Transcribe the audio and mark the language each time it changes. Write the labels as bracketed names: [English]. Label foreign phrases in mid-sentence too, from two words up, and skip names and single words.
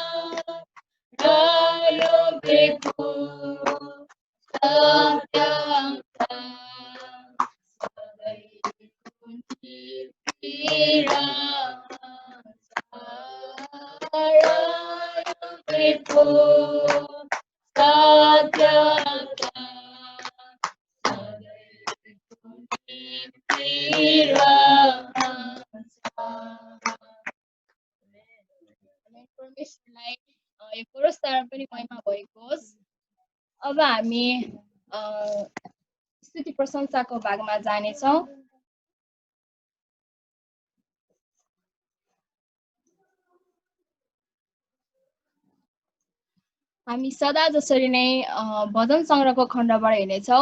[Nepali] Rayo Bhikkhu Satyanta Sadaiku Nitiramansa Rayo Bhikkhu Satyanta Sadaiku Nitiramansa. परमेश्वरलाई यो पुरस्कार पनि महिमा भएको होस्। अब हामी स्तुति प्रशंसाको भागमा जानेछौँ। हामी सदा जसरी नै भजन सङ्ग्रहको खण्डबाट हेर्नेछौँ।